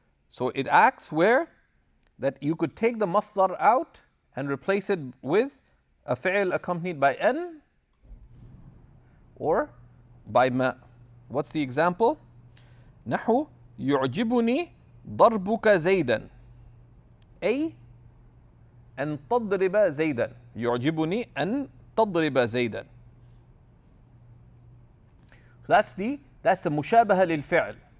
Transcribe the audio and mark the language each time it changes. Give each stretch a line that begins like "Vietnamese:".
English: So it acts where that you could take the masdar out and replace it with a fi'l accompanied by an or by ma. What's the example?
Arabic: نحو يعجبني ضربك زيدا أي أن تضرب زيدا. يعجبني أن تضرب زيدا.
English: That's the مشابهة للفعل.